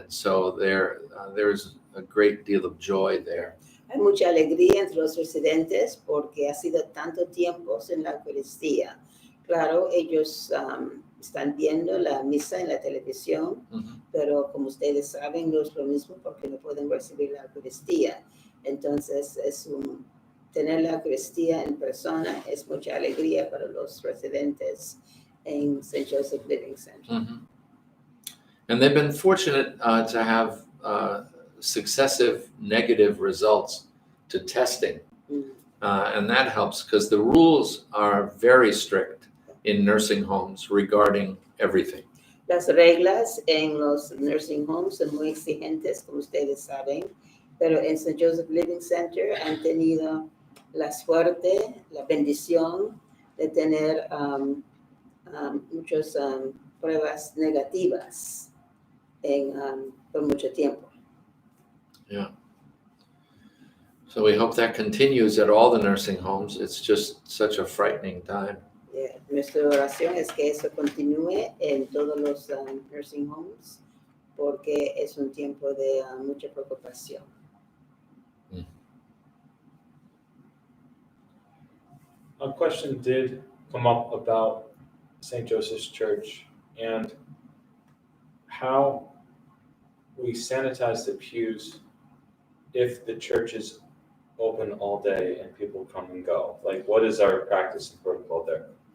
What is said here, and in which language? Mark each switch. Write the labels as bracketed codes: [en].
[en] And so there's a great deal of joy there. [es] Hay mucha alegría entre los residentes porque ha sido tanto tiempo sin la Eucaristía. Claro, ellos están viendo la misa en la televisión, pero como ustedes saben, no es lo mismo porque no pueden recibir la Eucaristía. Entonces, tener la Eucaristía en persona es mucha alegría para los residentes en St. Joseph Living Center. Mm-hmm. [en] And they've been fortunate to have successive negative results to testing. And that helps because the rules are very strict in nursing homes regarding everything. [es] Las reglas en los nursing homes son muy exigentes, como ustedes saben, pero en St. Joseph Living Center han tenido la suerte, la bendición de tener muchas pruebas negativas por mucho tiempo. [en] Yeah. So we hope that continues at all the nursing homes. It's just such a frightening time. Yeah. [es] Nuestra oración es que eso continúe en todos los nursing homes porque es un tiempo de mucha preocupación. [en] A question did come up about St. Joseph's Church and how we sanitize the pews if the church is open all day and people come and go? Like, what is our practice and protocol there?